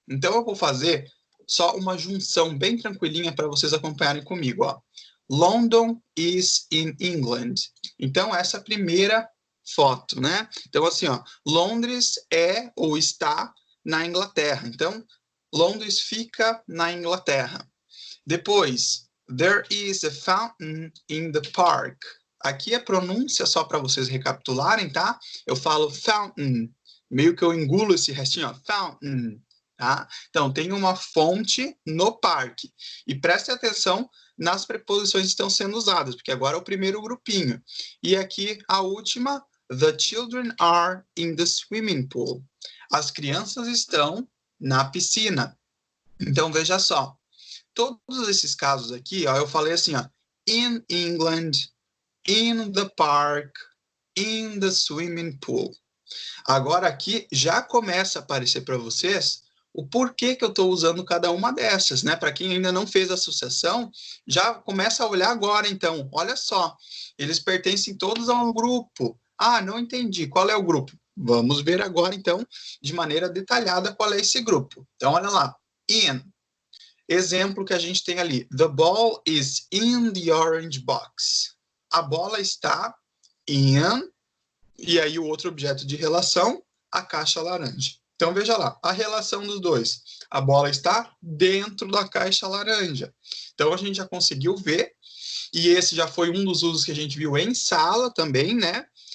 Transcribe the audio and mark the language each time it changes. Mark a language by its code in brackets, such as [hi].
[pt] Então, eu vou fazer só uma junção bem tranquilinha para vocês acompanharem comigo. Ó. [en] London is in England. [pt] Então, essa primeira foto, né? Então, assim, ó, Londres é ou está na Inglaterra. Então, Londres fica na Inglaterra. Depois, [en] there is a fountain in the park. [pt] Aqui a pronúncia, só para vocês recapitularem, tá? Eu falo fountain, meio que eu engulo esse restinho, ó, fountain, tá? Então, tem uma fonte no parque. E preste atenção nas preposições que estão sendo usadas, porque agora é o primeiro grupinho. E aqui a última, [en] the children are in the swimming pool. [pt] As crianças estão na piscina. Então, veja só. Todos esses casos aqui, ó, eu falei assim, ó, [en] in England, in the park, in the swimming pool. [pt] Agora aqui já começa a aparecer para vocês o porquê que eu estou usando cada uma dessas, né? Para quem ainda não fez a associação, já começa a olhar agora, então. Olha só, eles pertencem todos a um grupo. Ah, não entendi. Qual é o grupo? Vamos ver agora, então, de maneira detalhada qual é esse grupo. Então, olha lá. In. Exemplo que a gente tem ali. [en] The ball is in the orange box. [pt] A bola está in, e aí o outro objeto de relação, a caixa laranja. Então, veja lá, a relação dos dois. A bola está dentro da caixa laranja. Então, a gente já conseguiu ver, e esse já foi um dos usos que a gente viu em sala também, né?